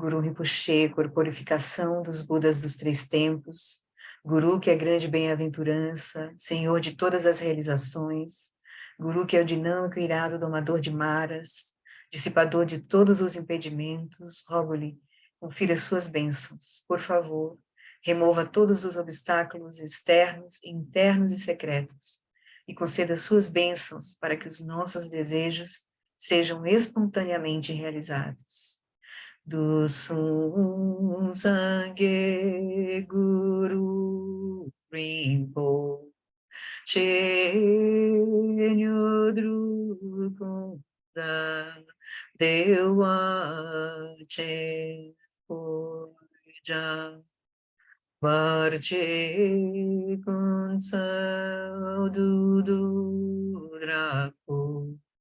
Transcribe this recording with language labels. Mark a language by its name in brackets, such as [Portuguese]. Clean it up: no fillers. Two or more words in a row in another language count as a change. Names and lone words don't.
[Portuguese] Guru Rinpoche, corporificação dos Budas dos três tempos, Guru que é grande bem-aventurança, Senhor de todas as realizações, Guru que é o dinâmico e irado domador de maras, dissipador de todos os impedimentos, rogo-lhe, confira suas bênçãos, por favor, remova todos os obstáculos externos, internos e secretos, e conceda suas bênçãos para que os nossos desejos sejam espontaneamente realizados. [Tibetan] དུས་གསུམ་སངས་རྒྱས་གུ་རུ་རིན་པོ་ཆེ་དངོས་གྲུབ་ཀུན་བདག བདེ་བ་ཆེན་པོའི་ཞབས་བར་ཆད་ཀུན་སེལ་བདུད་འདུལ་དྲག་པོ